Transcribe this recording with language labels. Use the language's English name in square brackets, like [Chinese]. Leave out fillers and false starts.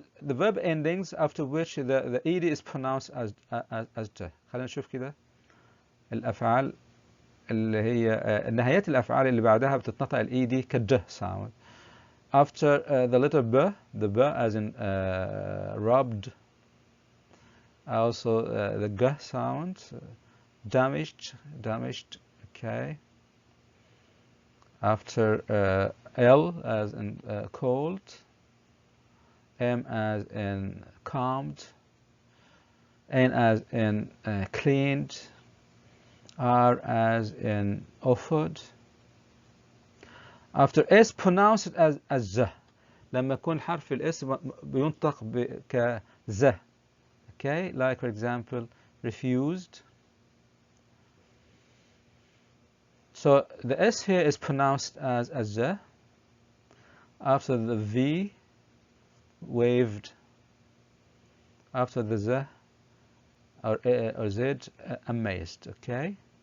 [English] The verb endings after which the ed is pronounced as t. [Arabic] خلينا نشوف كده الأفعال اللي هي نهايات الأفعال اللي بعدها بتتنطق ال ed كد sound. [English] After the letter b, the b as in rubbed. Also the g sound, damaged. Okay. After L as in cold, M as in calmed, N as in cleaned, R as in offered. After S, pronounce it as Z. [Arabic] لما يكون حرف الاس بينطق كز. [English] Okay, like for example, refused. So the S here is pronounced as Z. After the V, waved. After the Z or Z, amazed. Okay.